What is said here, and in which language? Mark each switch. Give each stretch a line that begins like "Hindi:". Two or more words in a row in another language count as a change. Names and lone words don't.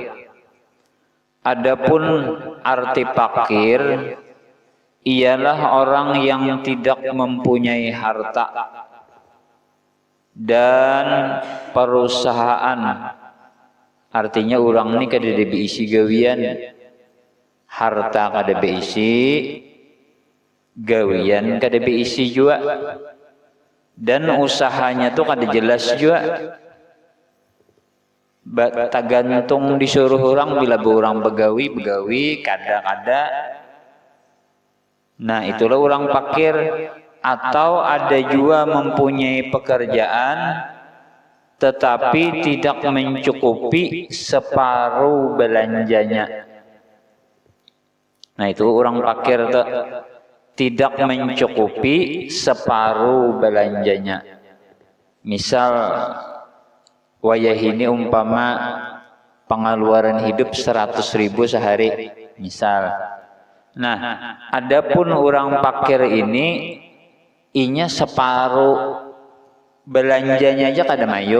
Indonesian: Adapun arti fakir ialah orang yang tidak mempunyai harta dan perusahaan.
Banjar: Artinya orang ini kada diisi gawian, harta kada diisi, gawian kada diisi juga. Dan usahanya tuh kada jelas juga, tergantung disuruh orang, bila orang begawi kada.
Indonesian: Nah, itulah orang fakir. Atau ada juga mempunyai pekerjaan tetapi tidak mencukupi separuh belanjanya. Nah, itu orang fakir tuh, tidak mencukupi separuh belanjanya. Misal wayah ini umpama pengeluaran hidup 100.000 sehari misal.
Banjar: Nah, adapun orang fakir ini inya separuh belanjanya aja kada mayu.